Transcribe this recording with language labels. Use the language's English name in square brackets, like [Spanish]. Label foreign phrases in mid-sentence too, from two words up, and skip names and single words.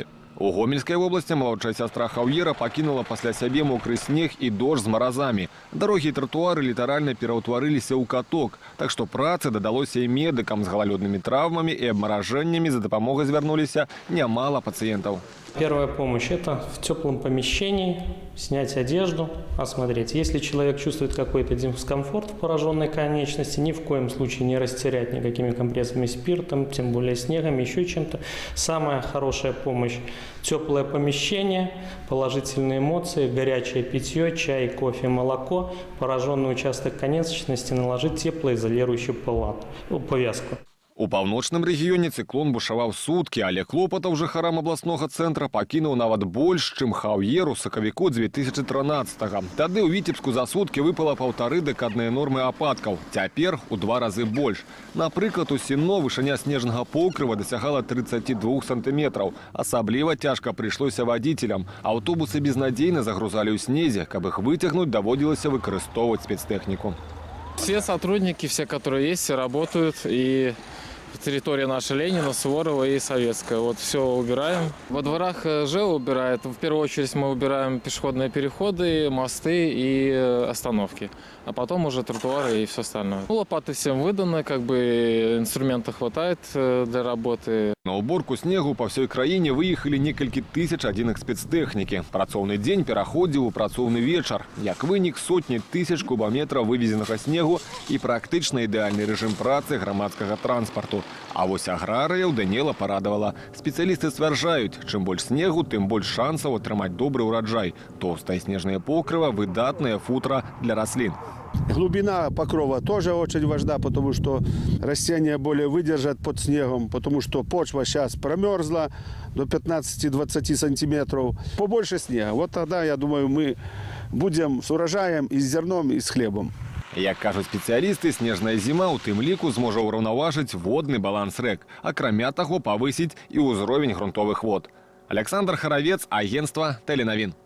[Belarusian] У Гомельскай вобласці малодшая сястра Хаўера пакінула пасля сябе мокры снег і дождж з маразамі. Дарогі і тратуары літаральна пераўтварыліся ў каток, так што працы дадалося і медыкам з галалёднымі траўмамі і абмаражэннямі. За дапамогай звярнуліся нямала пацыентаў. [Russian] Первая помощь – это в теплом помещении снять одежду, осмотреть. Если человек чувствует какой-то дискомфорт в пораженной конечности, ни в коем случае не растерять никакими компрессами спиртом, тем более снегом, еще чем-то. Самая хорошая помощь – теплое помещение, положительные эмоции, горячее питье, чай, кофе, молоко. Пораженный участок конечности наложить теплоизолирующую повязку. [Belarusian] У паўночным рэгіёне цыклон бушаваў суткі, але клопатаў жыхарам абласнога цэнтра пакінуў нават больш, чым Хаўер у сакавіку 2013-го. Тады ў Віцебску за суткі выпала 1,5 дэкадныя нормы ападкаў. Цяпер у 2 разы больш. Напрыклад, у Сінно вышыня снежнага покрыва дасягала 32 сантыметраў. Асабліва цяжка прыйшлося вадзіцелям. Аўтобусы безнадзейна загрузалі ў снезе. Каб іх выцягнуць, даводзілася выкарыстоўваць спецтэхніку. [Russian] Все сотрудники, все, которые есть, все работают. И территория наша Ленина, Суворова и Советская. Вот все убираем. Во дворах ЖЭО убирает. В первую очередь мы убираем пешеходные переходы, мосты и остановки. А потом уже тротуары и все остальное. Лопаты всем выданы, как бы инструмента хватает для работы. На уборку снегу по всей [Belarusian] краіне выехалі некалькі тысяч адзінак спецтэхнікі. Працоўны дзень пераходзіў у працоўны вечар. Як вынік, сотні тысяч кубаметраў вывезенага снегу і практычна ідэальны рэжым працы грамадскага транспарту. А вось аграрыяў Даніэла парадавала. Спецыялісты сцвярджаюць, чым больш снегу, тым больш шансаў атрымаць добры ўраджай. Тоўстае снежнае покрыва – выдатная футра для раслін. [Russian] Глубина покрова тоже очень важна, потому что растения более выдержат под снегом, потому что почва сейчас промерзла до 15-20 сантиметров. Побольше снега. Вот тогда, я думаю, мы будем с урожаем, и с зерном, и с хлебом. [Belarusian] Як кажуць спецыялісты, снежная зіма ў тым ліку зможа ўраўнаважыць водны баланс рэк, акрамя таго павысіць і ўзровень грунтовых вод. [Russian] Александр Харавец, агентство Теленовин.